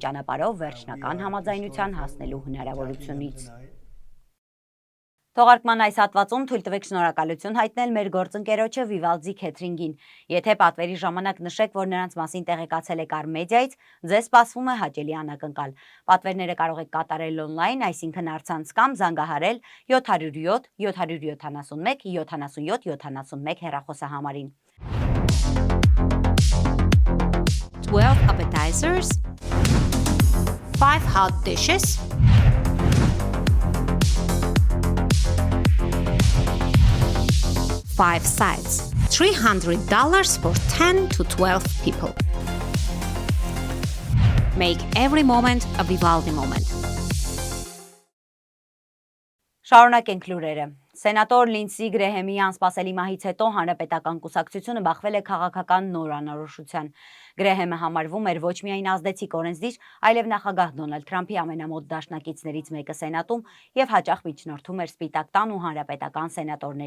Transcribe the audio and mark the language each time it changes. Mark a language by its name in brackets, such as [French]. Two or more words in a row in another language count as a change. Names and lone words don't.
[Armenian] ճանապարհով վերջնական համաձայնության հասնելու հնարավորությունից։ Թողարկման այս հատվածում թույլ տվեք շնորհակալություն հայտնել մեր գործընկերոջը Վիվալդի Քեթրինգին։ Եթե պատվերի ժամանակ նշեք, որ նրանց մասին տեղեկացել եք Արմեդիայից, ձեզ սպասվում է հաճելի անակնկալ։ Պատվերները կարող եք կատարել օնլայն, այսինքն առցանց կամ զանգահարել 707 771 77 71 հեռախոսահամարին։ [English] 12 appetizers, 5 hot dishes, 5 sides, $300 for 10 to 12 people. Make every moment a Vivaldi moment. [Armenian] Շարունակենք լուրերը։ Սենատոր Լինսի Գրեհեմի անսպասելի մահից հետո Հանրապետական կուսակցությունը բախվել է քաղաքական նոր անորոշության։ Գրեհեմը համարվում էր ոչ միայն ազդեցիկ օրենսդիր, այլև նախագահ Դոնալդ Թրամփի ամենամոտ դաշնակիցներից մեկը Սենատում եւ հաճախ միջնորդում էր Սպիտակ տան ու Հանրապետական սենատորների